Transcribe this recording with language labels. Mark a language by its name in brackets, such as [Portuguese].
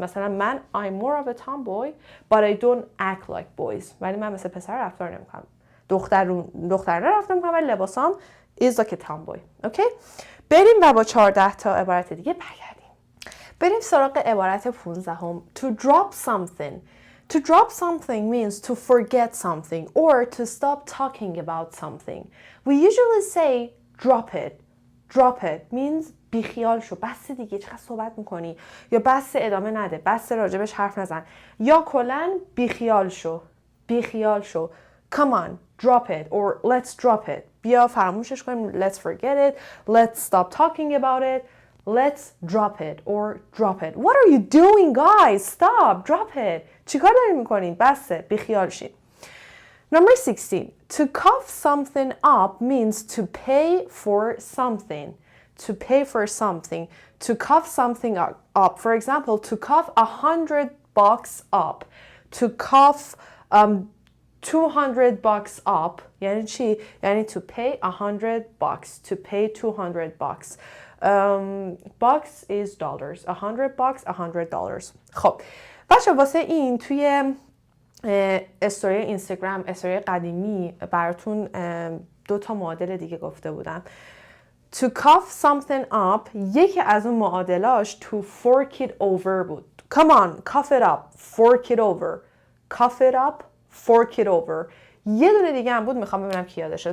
[Persian] مثلا من [English] I'm more of a tomboy but I don't act like boys. [Persian] ولی من مثل پسر رفتار نمیکنم. دخترانه رفتار میکنم ولی لباسام [English] is like a tomboy. [Persian] Okay؟ بریم و با 14 تا عبارت دیگه برگردیم. بریم سراغ عبارت 15. [English] To drop something. To drop something means to forget something or to stop talking about something. We usually say drop it drop it means [Persian] بیخیال شو، بس دیگه چقدر صحبت میکنی، یا بس ادامه نده، بس راجبش حرف نزن، یا کلن بیخیال شو، بیخیال شو. [English] Come on, drop it or let's drop it. [Persian] بیا فراموشش کنیم. [English] Let's forget it. Let's stop talking about it. Let's drop it or drop it. What are you doing, guys? Stop. Drop it. [Persian] چیکار دارین میکنین؟ بسه. بیخیال شین. [English] Number 16. To cough something up means to pay for something. To pay for something. To cough something up. For example, to cough $100 up. To cough $200 up. [Persian] یعنی چی؟ یعنی [English] to pay $100. To pay $200. Bucks is dollars. $100, $100. [Persian] خب بچه واسه این توی استوری اینستاگرام، استوری قدیمی براتون 2 معادل دیگه گفته بودم. To cough something up یکی از اون معادلاش [English] to fork it over [Persian] بود. [English] Come on, cough it up, fork it over. Cough it up, fork it over. [Persian] یه دونه دیگه هم بود، میخوام ببینم کی یادشه.